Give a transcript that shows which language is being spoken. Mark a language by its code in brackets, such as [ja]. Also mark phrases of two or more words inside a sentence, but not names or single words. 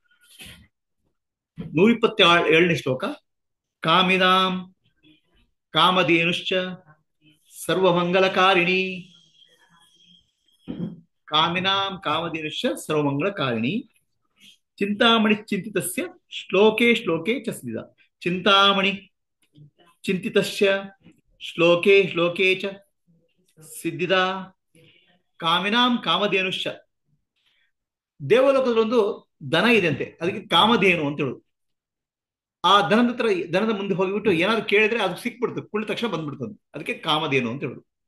[sa] 127ನೇ ಶ್ಲೋಕ. ಕಾಮಿನಾಂ ಕಾಮಧೇನುಶ್ಚ ಸರ್ವಮಂಗಲಕಾರಿಣಿ, ಕಾಮಿನಾಂ ಕಾಮಧೇನುಶ್ಚ ಸರ್ವಮಂಗಲಕಾರಿಣಿ ಚಿಂತಾಮಣಿ ಚಿಂತಿತಸ್ಯ ಶ್ಲೋಕೆ ಶ್ಲೋಕೆ ಚ ಸಿದ್ಧ. ಚಿಂತಾಮಣಿ ಚಿಂತಿತಸ್ಯ ಶ್ಲೋಕೆ ಶ್ಲೋಕೆ ಚ ಸಿದ್ಧಿದ. ಕಾಮಿನಾಂ ಕಾಮಧೇನುಶ್ಚ, [kn] ದೇವಲೋಕದಲ್ಲೊಂದು ದನ ಇದೆ ಅಂತೆ, ಅದಕ್ಕೆ ಕಾಮಧೇನು ಅಂತ ಹೇಳುದು. ಆ ದನದ ಮುಂದೆ ಹೋಗಿಬಿಟ್ಟು ಏನಾದ್ರು ಕೇಳಿದ್ರೆ ಅದು ಸಿಕ್ಬಿಡ್ತದೆ, ಕುಳಿತ ತಕ್ಷಣ ಬಂದ್ಬಿಡ್ತದೆ, ಅದಕ್ಕೆ ಕಾಮಧೇನು ಅಂತ ಹೇಳುದು.